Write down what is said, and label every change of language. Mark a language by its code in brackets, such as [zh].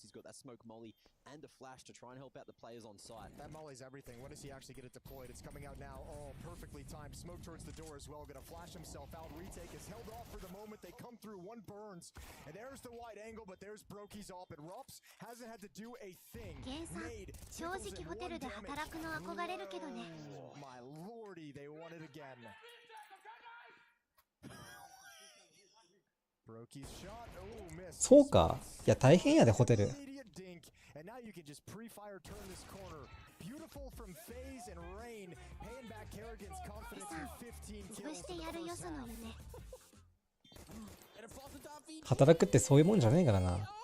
[en] He's got that smoke molly and a flash to try and help out the players on site. That molly's everything. When does he actually get it deployed? It's coming out now. Oh, perfectly timed. Smoke towards the door as well. Gonna flash himself out. Retake is held off for the moment. They come through. One burns. And there's the wide angle, but there's Brokey's op. And Rups hasn't had to do a thing. [ja] ゲンさん、正直ホテルで働くの憧れるけどね。 [en] Oh, my lordy, they won it again. Brokey's shot. Oh, missed. [ja] そうか。いや大変やでホテル。 [en] And now you can just pre-fire turn this corner. Beautiful from FaZe and Rain, paying back Kerrigan's confidence in 15 kills. [ja] 潰してやるよその夢。働くってそういうもんじゃねえからな。